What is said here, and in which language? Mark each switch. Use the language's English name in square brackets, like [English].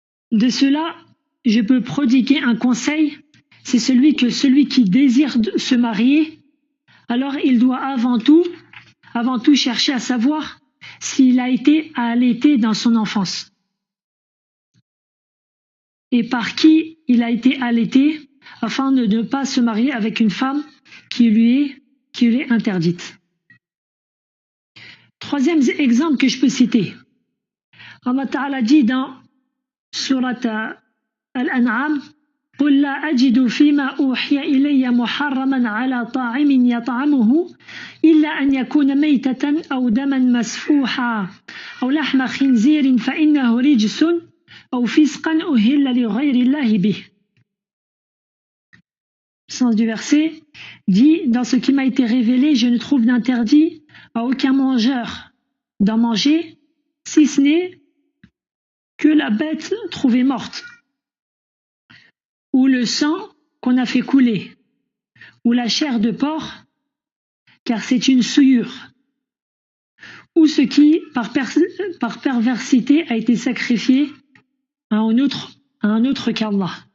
[French] De cela, je peux prodiguer un conseil, c'est celui qui désire se marier, alors il doit avant tout chercher à savoir s'il a été allaité dans son enfance. Et par qui il a été allaité, afin de ne pas se marier avec une femme qui lui est interdite. Troisième exemple que je peux citer. Allah Ta'ala dit dans Surat Al-An'am [Arabic] قل لا أجد فيما أوحي إلي محرما على طاعم يطعمه إلا أن يكون ميتة أو دما مسفوحا أو لحم خنزير فإنه رجس أو فسقا أهل لغير الله به. [French] Le sens du verset dit: dans ce qui m'a été révélé, je ne trouve d'interdit à aucun mangeur d'en manger, si ce n'est que la bête trouvée morte, ou le sang qu'on a fait couler, ou la chair de porc, car c'est une souillure, ou ce qui, par perversité, a été sacrifié à un autre qu'Allah.